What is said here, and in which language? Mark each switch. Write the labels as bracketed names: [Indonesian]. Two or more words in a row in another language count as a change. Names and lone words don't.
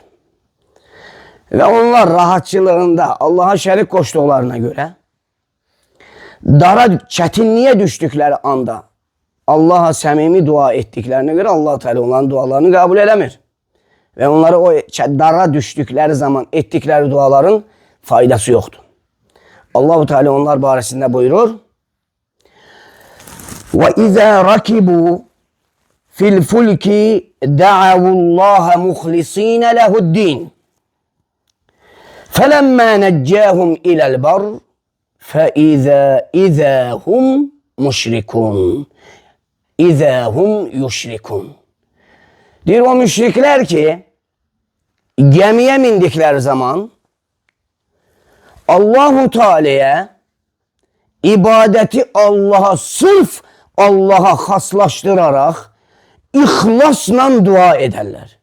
[Turkish] Ve onlar rahatçılığında Allah'a şerik koştuklarına göre dara çetinliğe düştükleri anda Allah'a samimi dua ettiklerine göre Allah Teala onların dualarını kabul edemir. Ve onları o dara düştükleri zaman ettikleri duaların faydası yoktu. Allah Teala onlar barisinde buyurur. [Arabic] وإذا ركبوا في الفلك دعوا الله مخلصين له الدين. فَلَمَّا نَجَّاهُمْ إِلَى الْبَرِّ فَإِذَا هُمْ مُشْرِكُونَ اِذَا هُمْ يُشْرِكُونَ. [Turkish] Diyor o müşrikler ki gemiye mindikleri zaman Allahu Teala'ya ibadeti Allah'a sırf Allah'a haslaştırarak ihlasla dua ederler.